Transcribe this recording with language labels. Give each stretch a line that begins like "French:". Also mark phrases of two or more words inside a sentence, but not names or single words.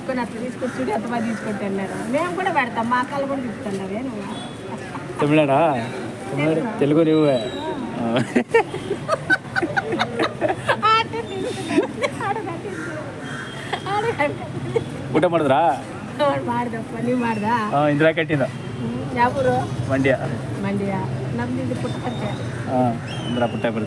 Telugu: తీసుకొని అట్లా తీసుకొచ్చి అంత బాగా తీసుకుంటున్నారు. మేము కూడా పెడతాం, మా అక్కలు కూడా తీసుకున్నారేను. తమిళనాడా? తెలుగు నువ్వే.
Kannada: ಊಟ ಮಾಡಿದ್ರಾ? ಮಾಡ್ದಪ್ಪ, ನೀವು ಮಾಡ್ದಾ? ಇಂದಿರಾ ಕಟ್ಟಿಂದ ಯಾವೂರು? ಮಂಡ್ಯ. ನಮ್ದು ಇದು ಪುಟ್ಟಪರ್ತಿ. ಇಂದಿರಾ ಪುಟ್ಟಪರ್ತಿ.